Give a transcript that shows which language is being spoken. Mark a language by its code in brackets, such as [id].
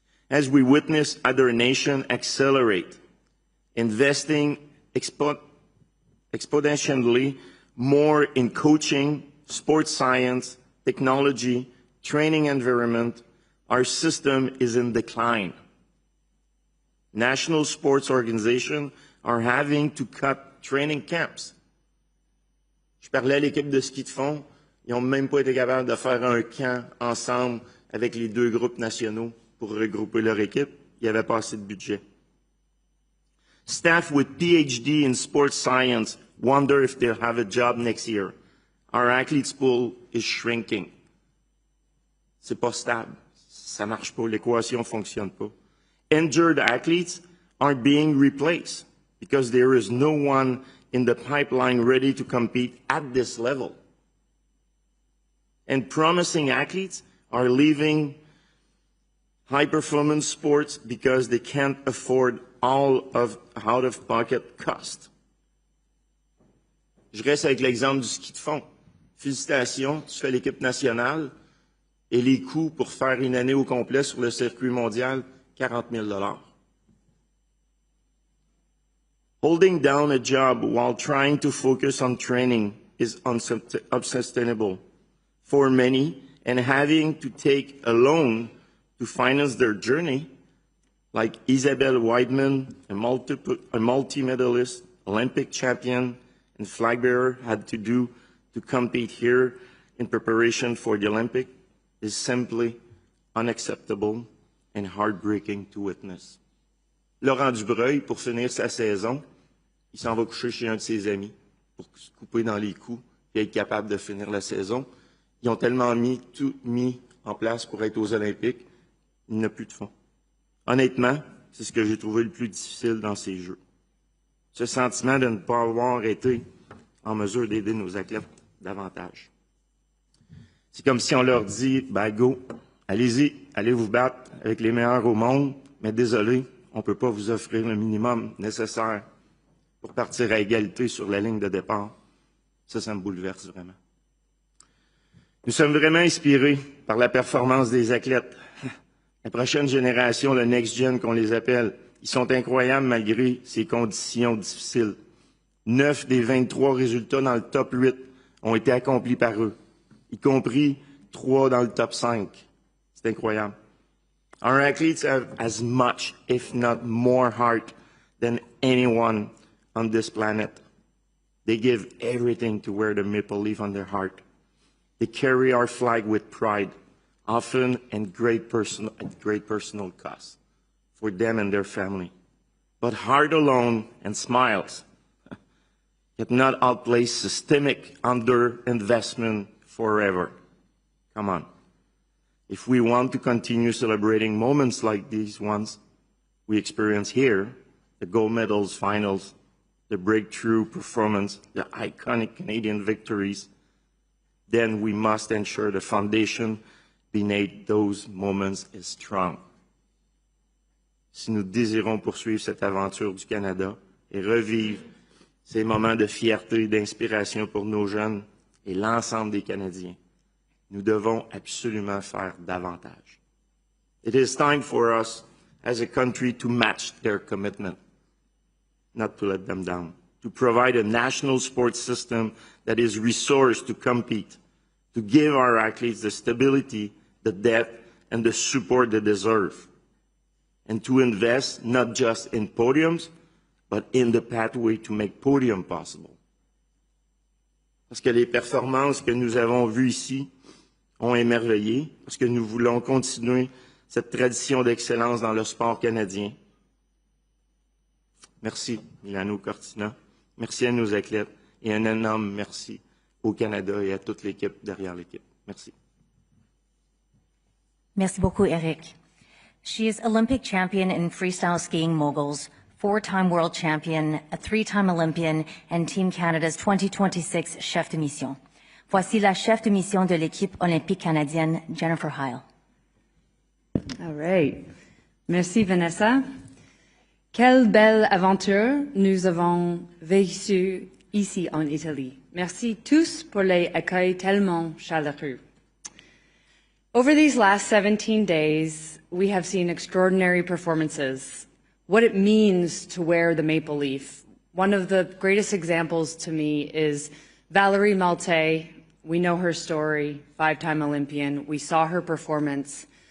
[en] As we witness other nations accelerate, investing exponentially more in coaching, sports science, technology, training environment, our system is in decline. National sports organizations are having to cut training camps. [fr] Je parlais à l'équipe de ski de fond, ils n'ont même pas été capables de faire un camp ensemble avec les deux groupes nationaux pour regrouper leur équipe. Il n'y avait pas assez de budget. [en] Staff with PhD in sports science wonder if they'll have a job next year. Our athletes pool is shrinking. [fr] C'est pas stable. Ça marche pas. L'équation fonctionne pas. [en] Injured athletes aren't being replaced because there is no one in the pipeline ready to compete at this level. And promising athletes are leaving high-performance sports because they can't afford all of out-of-pocket costs. [fr] Je reste avec l'exemple du ski de fond. Félicitations, tu fais l'équipe nationale et les coûts pour faire une année au complet sur le circuit mondial, 40 000 $. [en] Holding down a job while trying to focus on training is unsustainable for many, and having to take a loan to finance their journey, like Isabel Weidman, a multi-medalist, Olympic champion, and flag bearer had to do to compete here in preparation for the Olympic, is simply unacceptable and heartbreaking to witness. [fr] Laurent Dubreuil, pour finir sa saison, il s'en va coucher chez un de ses amis pour se couper dans les coups et être capable de finir la saison. Ils ont tellement tout mis en place pour être aux Olympiques, il n'y a plus de fonds. Honnêtement, c'est ce que j'ai trouvé le plus difficile dans ces Jeux. Ce sentiment de ne pas avoir été en mesure d'aider nos athlètes davantage. C'est comme si on leur dit, ben go, allez-y, allez vous battre avec les meilleurs au monde, mais désolé, on ne peut pas vous offrir le minimum nécessaire pour partir à égalité sur la ligne de départ. Ça me bouleverse vraiment. Nous sommes vraiment inspirés par la performance des athlètes. La prochaine génération, le Next Gen qu'on les appelle, ils sont incroyables malgré ces conditions difficiles. 9 des 23 résultats dans le top 8 ont été accomplis par eux, y compris 3 dans le top 5. C'est incroyable. [en] Our athletes have as much, if not more, heart than anyone on this planet. They give everything to wear the maple leaf on their heart. They carry our flag with pride, often at great personal cost for them and their family. But heart alone and smiles cannot outplace systemic underinvestment forever. Come on. If we want to continue celebrating moments like these ones we experience here, the gold medals finals, the breakthrough performance, the iconic Canadian victories, then we must ensure the foundation beneath those moments is strong. [fr] Si nous désirons poursuivre cette aventure du Canada et revivre ces moments de fierté et d'inspiration pour nos jeunes et l'ensemble des Canadiens, nous devons absolument faire davantage. [en] It is time for us as a country to match their commitment, not to let them down, to provide a national sports system that is resourced to compete, to give our athletes the stability, the depth, and the support they deserve, and to invest not just in podiums, but in the pathway to make podium possible. [fr] Parce que les performances que nous avons vues ici ont émerveillé, parce que nous voulons continuer cette tradition d'excellence dans le sport canadien. Merci, Milano Cortina. Merci à nos athlètes et un énorme merci au Canada et à toute l'équipe derrière l'équipe. Merci. Merci beaucoup, Eric. [en] She is Olympic champion in freestyle skiing moguls, 4-time world champion, a 3-time Olympian, and Team Canada's 2026 chef de mission. [fr] Voici la chef de mission de l'équipe olympique canadienne, Jennifer Heil. [en] All right. Merci, Vanessa. [fr] Quelle belle aventure nous avons vécue ici en Italie. Merci tous pour l'accueil tellement chaleureux. [en] Over these last 17 days, we have seen extraordinary performances. What it means to wear the maple leaf. One of the greatest examples to me is Valerie Malte We know her story, 5-time Olympian. We saw her performance.